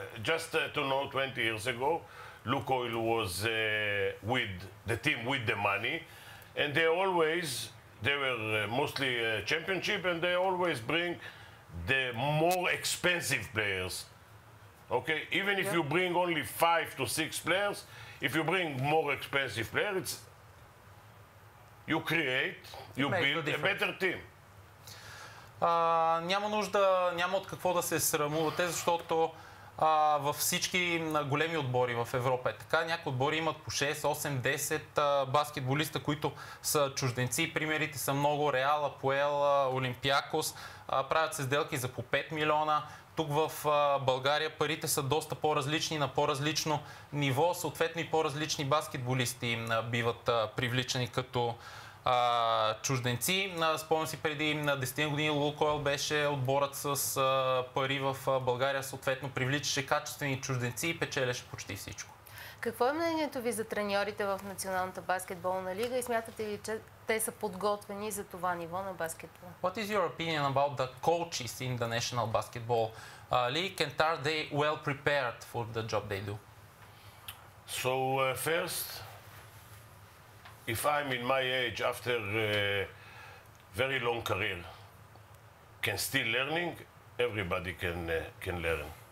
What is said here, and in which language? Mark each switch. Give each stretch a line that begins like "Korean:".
English: Just to know, 20 years ago, Lukoil was with the team with the money, and they were mostly championship, and they always bring the more expensive players. Okay, even if you bring only 5 to 6 players, if you bring more expensive players, you build a better team.
Bulgarian: Няма нужда, няма от какво да се срамувате, защото във всички големи отбори в Европа е така. Някои отбори имат по 6, 8, 10 баскетболиста, които са чужденци. Примерите са много. Реал, Апоел, Олимпиакос. Правят се сделки за по 5 милиона. Тук в България парите са доста по-различни, на по-различно ниво. Съответно и по-различни баскетболисти биват привличани като чужденци. Спомням си, преди 10 години Лукойл беше отборът с пари в България, съответно привличаше качествени чужденци и печелеше почти всичко. Какво е мнението ви за треньорите в Националната баскетболна лига и смятате ли, че те са подготвени за това ниво на баскетбол?
English: What is your opinion about the coaches in the National Basketball League and are they well prepared for the job they do? So first, if I'm in my age after a very long career, can still learning, everybody can learn.